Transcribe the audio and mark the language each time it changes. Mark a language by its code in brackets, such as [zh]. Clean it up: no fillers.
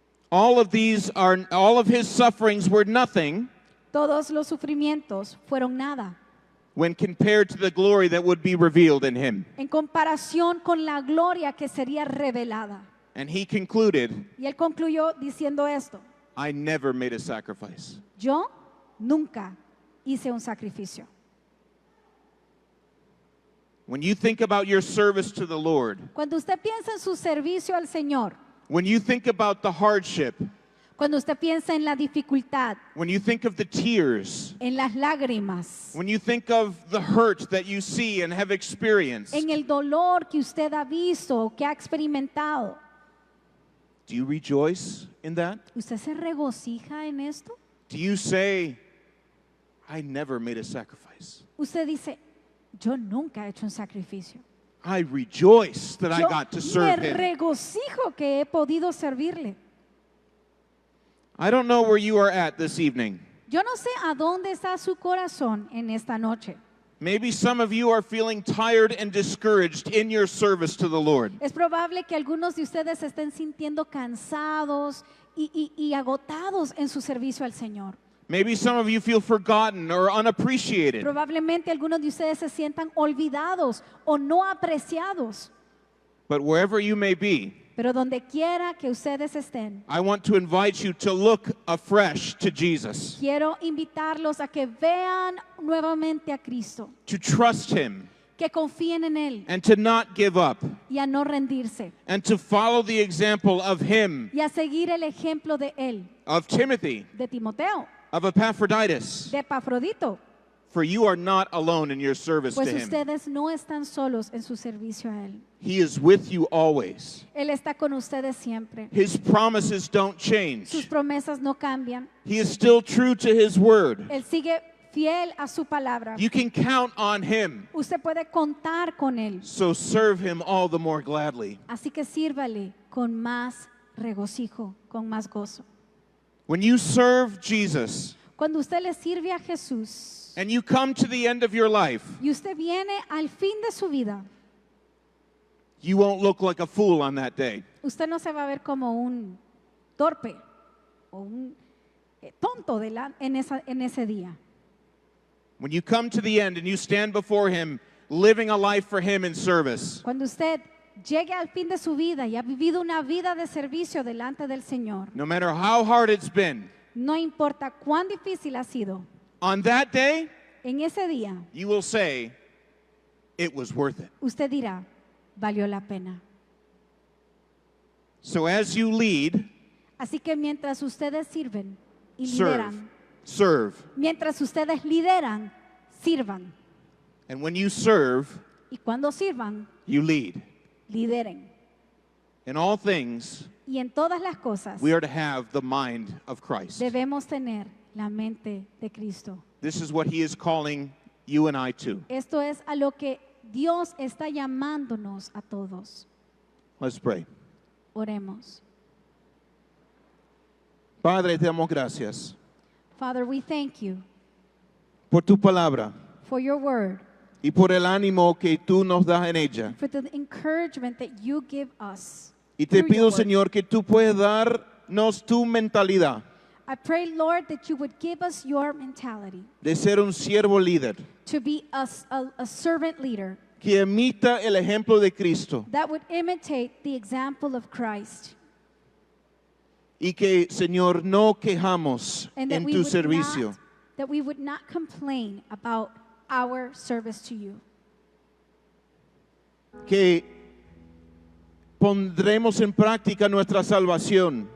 [en] All of his sufferings were nothing [es] Todos los sufrimientos fueron nada [en] when compared to the glory that would be revealed in him. [es] en comparación con la gloria que sería revelada. [en] And he concluded, [es] Y él concluyó diciendo esto: [en] I never made a sacrifice. [es] yo nunca hice un sacrificio. [en] When you think about your service to the Lord, [es] Cuando usted piensa en su servicio al Señor, [en] when you think about the hardship, [es] cuando usted piensa en la dificultad, [en] when you think of the tears, [es] en las lágrimas, [en] when you think of the hurt that you see and have experienced, [es] en el dolor que usted ha visto, que ha experimentado, [en] do you rejoice in that? [es] ¿usted se regocija en esto? [en] Do you say, I never made a sacrifice? [es] Usted dice, yo nunca he hecho un sacrificio. [en] I rejoice that I [es] Yo [en] got to [es] me [en] serve him. [es] regocijo que he podido servirle. [en] I don't know where you are at this evening. [es] Yo no sé a dónde está su corazón en esta noche. [en] Maybe some of you are feeling tired and discouraged in your service to the Lord. [es] Es probable que algunos de ustedes se estén sintiendo cansados y agotados en su servicio al Señor. [en] Maybe some of you feel forgotten or unappreciated. [es] Probablemente algunos de ustedes se sientan olvidados o no apreciados. [en] But wherever you may be, [es] Pero donde quiera que ustedes estén, [en] I want to invite you to look afresh to Jesus, [es] quiero invitarlos a que vean nuevamente a Cristo, [en] to trust Him, [es] que confíen en Él [en] and to not give up, [es] y a no rendirse, [en] and to follow the example of Him, [es] y a seguir el ejemplo de Él, [en] of Timothy, [es] de Timoteo, [en] of Epaphroditus. [es] de Epafrodito, [en] For you are not alone in your service to [es] pues [en] Him. [es] ustedes no están solos en su servicio a Él. [en] He is with you always. [es] Él está con ustedes siempre. [en] His promises don't [es] Sus [en] change. [es] promesas no cambian. [en] He is still true to His word. [es] Él sigue fiel a su palabra. [en] You can count on Him, [es] Usted puede contar con Él. [en] so serve Him all the more gladly. [es] Así que sírvale con más regocijo, con más gozo. [en] When you serve Jesus [es] Cuando usted le sirve a Jesús [en] and you come to the end of your life, [es] y usted viene al fin de su vida, [en] you won't look like a fool on that day. [es] usted no se va a ver como un torpe o un tonto en ese día. [en] When you come to the end and you stand before Him, living a life for Him in service, [es] Cuando usted llegue al fin de su vida y ha vivido una vida de servicio delante del Señor, [en] no matter how hard it's been, [es] no importa cuán difícil ha sido, [en] on that day, [es] en ese día [en] you will say, it was worth it. [es] usted dirá, valió la pena. [en] So as you lead, [es] Así que mientras ustedes sirven y [en] serve, [es] lideran, [en] serve. [es] mientras ustedes lideran, sirvan. [en] And when you serve, [es] Y cuando sirvan, [en] you lead. [es] lideren. [en] In all things, [es] Y en todas las cosas [en] we are to have the mind of Christ. [es] debemos tener la mente de Cristo. [en] This is what He is calling you and I to. [es] Esto es a lo que Dios está llamándonos a todos. [en] Let's pray. [es] Oremos. Padre, te damos gracias [en] Father, we thank you [es] por tu palabra [en] for your word, [es] y por el ánimo que tú nos das en ella. [en] for the encouragement that you give us. [es] Y te [en] through your [es] pido, [en] word. [es] Señor, que tú puedas darnos tu mentalidad [en] I pray, Lord, that you would give us your mentality [es] de ser un siervo líder [en] to be a servant leader [es] que imita el ejemplo de Cristo [en] that would imitate the example of Christ. [es] y que, Señor, no quejamos [en] And that [es] en [en] we [es] tu [en] would [es] servicio. [en] not, that we would not complain about our service to you. [es] Que pondremos en práctica nuestra salvación,